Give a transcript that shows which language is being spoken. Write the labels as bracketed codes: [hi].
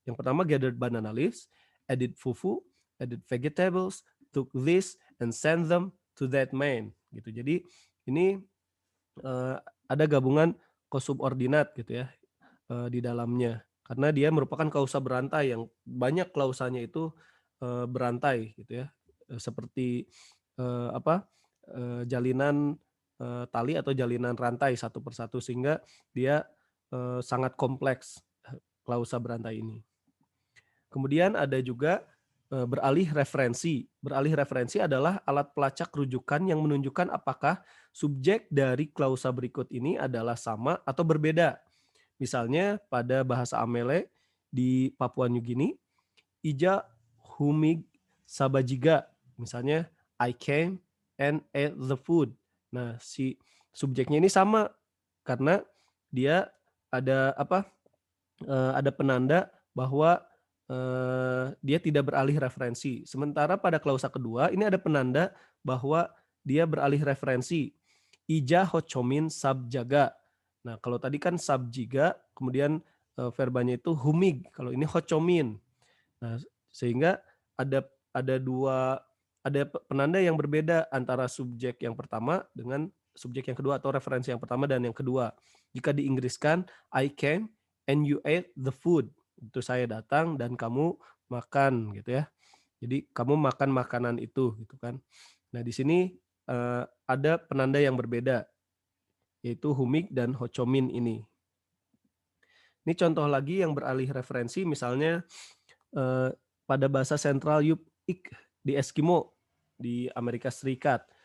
[id] Yang pertama [en] gathered banana leaves, added fufu, added vegetables, took this and sent them to that man. [id] Gitu. Jadi ini ada gabungan kosubordinat gitu ya di dalamnya. Karena dia merupakan klausa berantai yang banyak klausanya itu berantai gitu ya. Seperti apa? Jalinan tali atau jalinan rantai satu persatu sehingga dia sangat kompleks klausa berantai ini. Kemudian ada juga beralih referensi. Beralih referensi adalah alat pelacak rujukan yang menunjukkan apakah subjek dari klausa berikut ini adalah sama atau berbeda. Misalnya pada bahasa Amele di Papua New Guinea, [amm] Ija humig sabajiga. [id] Misalnya [en] I came and ate the food. [id] Nah, si subjeknya ini sama karena dia ada apa? Ada penanda bahwa dia tidak beralih referensi. Sementara pada klausa kedua ini ada penanda bahwa dia beralih referensi. [amm] Ija hocomin sabjaga. [id] Nah, kalau tadi kan sabjiga, kemudian verbanya itu humig. Kalau ini hocomin. Nah, sehingga ada penanda yang berbeda antara subjek yang pertama dengan subjek yang kedua atau referensi yang pertama dan yang kedua. Jika di Inggriskan, [en] I came and you ate the food. [id] Itu saya datang dan kamu makan gitu ya. Jadi kamu makan makanan itu gitu kan. Nah, di sini ada penanda yang berbeda yaitu humig dan hocomin ini. Ini contoh lagi yang beralih referensi misalnya pada bahasa sentral Yup'ik di Eskimo di Amerika Serikat.